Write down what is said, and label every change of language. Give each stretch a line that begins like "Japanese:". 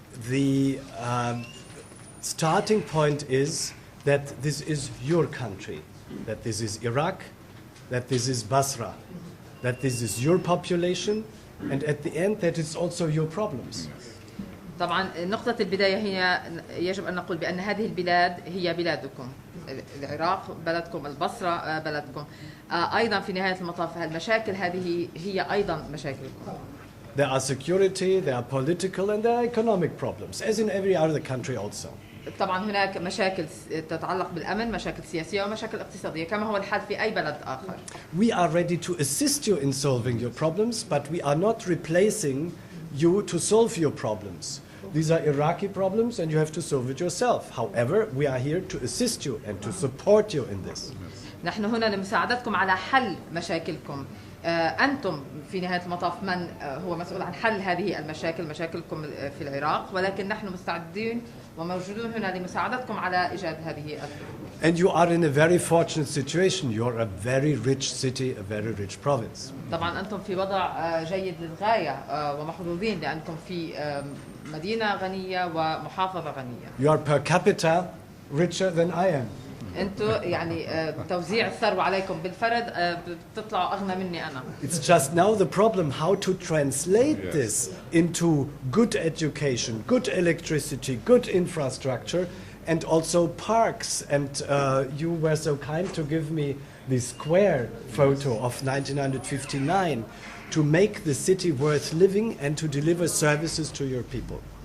English: The starting point is that this is your country, that this is Iraq, that this is Basra, that this is your population, and at the end that it's also your problems.
Arabic: طبعا نقطة البداية هي يجب أن نقول بأن هذه البلاد هي بلادكم، العراق بلدكم، البصرة بلدكم. أيضا في نهاية المطاف المشاكل هذه هي أيضا مشاكلكم.
English: There are security, there are political, and there are economic problems, as in every other country also.
Arabic: طبعا هناك مشاكل تتعلق بالأمن، مشاكل سياسية ومشاكل اقتصادية كما هو الحال في أي بلد آخر.
English: We are ready to assist you in solving your problems, but we are not replacing you to solve your problems. These are Iraqi problems and you have to solve it yourself. However, we are here to assist you and to support you in this.
Arabic: نحن هنا لمساعدتكم على حل مشاكلكم. أنتم في نهاية المطاف من هو مسؤول عن حل هذه المشاكل، مشاكلكم في العراق، ولكن نحن مستعدين وموجودون هنا لمساعدتكم على إيجاد هذه الحلول.
English: And you are in a very fortunate situation. You are a very rich city, a very rich province.
Arabic: طبعا أنتم في وضع جيد للغاية ومحظوظين لأنكم في مدينة غنية ومحافظة غنية.
English: You are per capita richer than I am.
Arabic: أنتوا يعني توزيع الثروة عليكم بالفرد بتطلعوا أغنى مني أنا.
English: It's just now the problem how to translate this into good education, good electricity, good infrastructure, and also parks. And you were so kind to give me the square photo of 1959 to make the city worth living and to deliver services to your people.